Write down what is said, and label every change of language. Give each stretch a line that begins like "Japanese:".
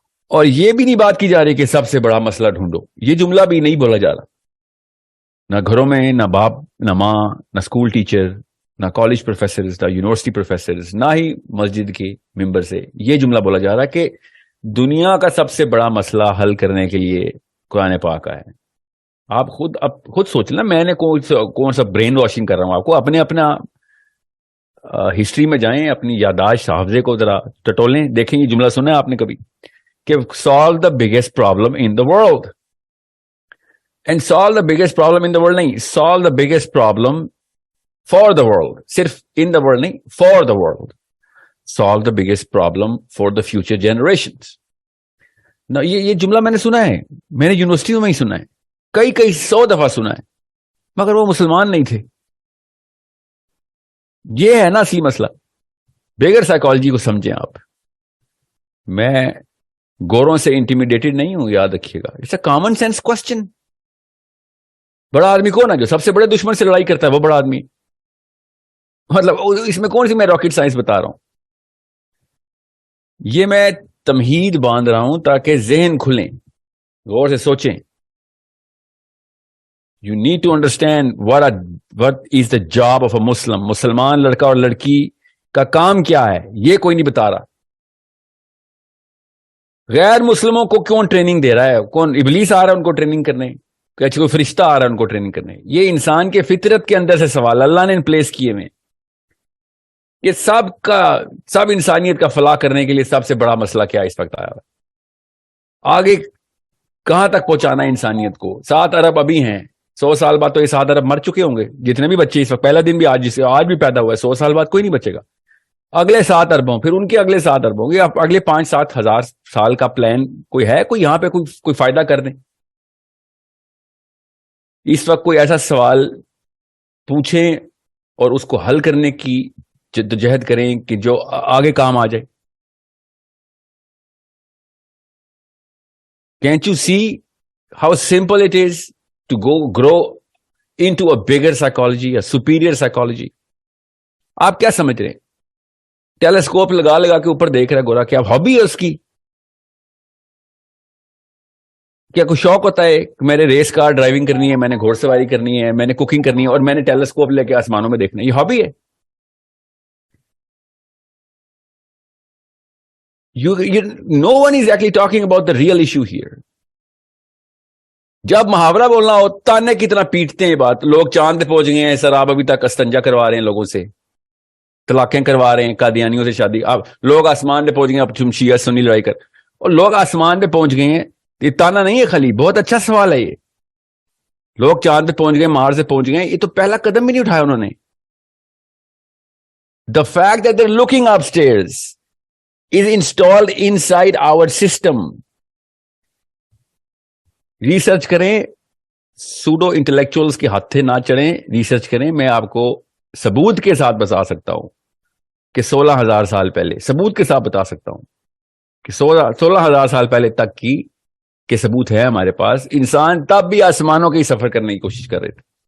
Urdu: اور یہ بھی نہیں بات کی جا رہی کہ سب سے بڑا مسئلہ ڈھونڈو. یہ جملہ بھی نہیں بولا جا رہا، نہ گھروں میں، نہ باپ، نہ ماں، نہ اسکول ٹیچر، نہ کالج پروفیسرز، نہ یونیورسٹی پروفیسرز، نہ ہی مسجد کے ممبر سے یہ جملہ بولا جا رہا کہ دنیا کا سب سے بڑا مسئلہ حل کرنے کے لیے قرآن پاک ہے. آپ خود سوچ لیں، میں نے کون سا برین واشنگ کر رہا ہوں آپ کو. اپنا ہسٹری میں جائیں، اپنی یاداشت حافظے کو ذرا ٹٹولیں، دیکھیں یہ جملہ سنا ہے آپ نے کبھی کہ
English: solve the biggest problem in the world. And solve the biggest problem in the world
Urdu: نہیں،
English: solve the biggest problem for the world.
Urdu: صرف
English: in the world
Urdu: نہیں،
English: for the world. Solve the biggest problem for the future generations.
Urdu: Now, یہ جملہ میں نے سنا ہے، میں نے یونیورسٹیوں میں ہی سنا ہے، کئی 100 دفعہ سنا ہے، مگر وہ مسلمان نہیں تھے. یہ ہے نا اصلی مسئلہ. بغیر سائیکالوجی کو سمجھیں آپ. میں گوروں سے انٹیمیڈیٹڈ نہیں ہوں، یاد رکھیے گا.
English: It's a common sense question.
Urdu: بڑا آدمی کون ہے جو سب سے بڑے دشمن سے لڑائی کرتا ہے؟ وہ بڑا آدمی. مطلب اس میں کون سی میں راکٹ سائنس بتا رہا ہوں؟ یہ میں تمہید باندھ رہا ہوں تاکہ ذہن کھلیں، غور سے سوچیں.
English: You need to understand what is the job of a Muslim.
Urdu: مسلمان لڑکا اور لڑکی کا کام کیا ہے، یہ کوئی نہیں بتا رہا. غیر مسلموں کو کیوں ٹریننگ دے رہا ہے؟ کون؟ ابلیس آ رہا ہے ان کو ٹریننگ کرنے، کوئی فرشتہ آ رہا ہے ان کو ٹریننگ کرنے؟ یہ انسان کے فطرت کے اندر سے سوال اللہ نے پلیس کیے ہوئے. یہ سب انسانیت کا فلاح کرنے کے لیے سب سے بڑا مسئلہ کیا اس وقت آیا ہے؟ آگے کہاں تک پہنچانا ہے انسانیت کو؟ 7 ارب ابھی ہیں، 100 سال بعد تو یہ 7 ارب مر چکے ہوں گے. جتنے بھی بچے اس وقت، پہلا دن بھی آج بھی پیدا ہوا ہے، 100 سال بعد کوئی نہیں بچے گا. اگلے 7 اربوں، پھر ان کے اگلے 7 اربوں گے، اگلے 5-7 ہزار سال کا پلان کوئی ہے؟ کوئی یہاں پہ کوئی فائدہ کر دیں؟ اس وقت کوئی ایسا سوال پوچھیں اور اس کو حل کرنے کی جدوجہد کریں کہ جو آگے کام آ جائے.
English: Can't you see how simple it is to grow into a bigger psychology, a superior psychology?
Urdu: آپ کیا سمجھ رہے ہیں؟ ٹیلیسکوپ لگا کے اوپر دیکھ رہا ہے گورا، کیا ہابی ہے اس کی؟ کیا کوئی شوق ہوتا ہے کہ میں نے ریس کار ڈرائیونگ کرنی ہے، میں نے گھوڑ سواری کرنی ہے، میں نے کوکنگ کرنی ہے، اور میں نے ٹیلیسکوپ لے کے آسمانوں میں دیکھنا ہے؟ یہ ہابی ہے.
English: No one is actually talking about the real issue here.
Urdu: جب محاورہ بولنا ہو، تانے کتنا پیٹتے ہیں بات. لوگ چاند پہ پہنچ گئے ہیں سر، آپ ابھی تک استنجا کروا رہے ہیں لوگوں سے، طلاقیں کروا رہے ہیں، قادیانیوں سے شادی. اب لوگ آسمان پہ پہنچ گئے، اب تم شیعہ سنی لڑائی کر، اور لوگ آسمان پہ پہنچ گئے ہیں. یہ تانا نہیں ہے خالی، بہت اچھا سوال ہے یہ. لوگ چاند پہ پہنچ گئے، مار سے پہنچ گئے، یہ تو پہلا قدم بھی نہیں اٹھایا انہوں نے.
English: The fact that they're looking upstairs is installed inside our system.
Urdu: Research کریں، سوڈو انٹلیکچوئلز کے ہاتھے نہ چڑھیں، ریسرچ کریں. میں آپ کو ثبوت کے ساتھ بتا سکتا ہوں کہ 16,000 سال پہلے، ثبوت کے ساتھ بتا سکتا ہوں کہ 16,000 سال پہلے تک کی کے ثبوت ہے ہمارے پاس. انسان تب بھی آسمانوں کے ہی سفر کرنے کی کوشش کر رہے تھے.